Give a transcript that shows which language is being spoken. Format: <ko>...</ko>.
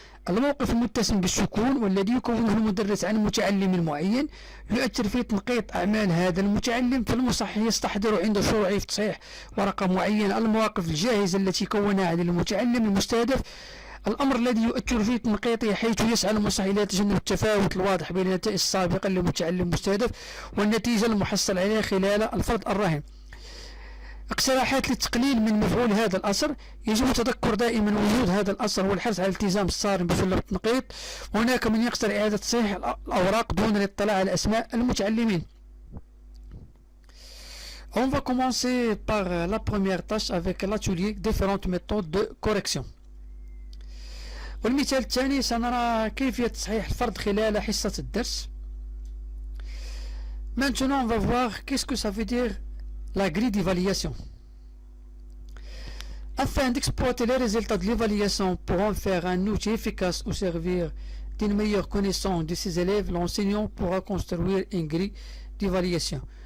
<ar>الموقف المتسم بالسكون والذي يكونه المدرس عن متعلم معين يؤثر في تنقيط أعمال هذا المتعلم، فالمصحح يستحضر عند شروعه في تصحيح ورقة معينة المواقف الجاهزة التي كونها عن المتعلم المستهدف، الأمر الذي يؤثر في تنقيطه، حيث يسعى المصحح إلى تجنب التفاوت الواضح بين النتائج السابقة للمتعلم المستهدف والنتيجة المحصل عليها خلال الفرض الراهن. اقتراحات للتقليل من مفعول هذا الأثر: يجب تذكر دائما وجود هذا الأثر والحرص على الالتزام الصارم بسلم التنقيط. هناك من يقترح إعادة تصحيح الأوراق دون الاطلاع على أسماء المتعلمين.</ar> <fr>On va commencer par la première tâche avec l'atelier différentes méthodes de correction.</fr> <ar>والمثال الثاني سنرى كيفية تصحيح الفرد خلال حصة الدرس.</ar> <fr>Maintenant on va voir qu'est-ce que ça veut dire la grille d'évaluation. Afin d'exploiter les résultats de l'évaluation pour en faire un outil efficace ou servir d'une meilleure connaissance de ses élèves, l'enseignant pourra construire une grille d'évaluation.</fr>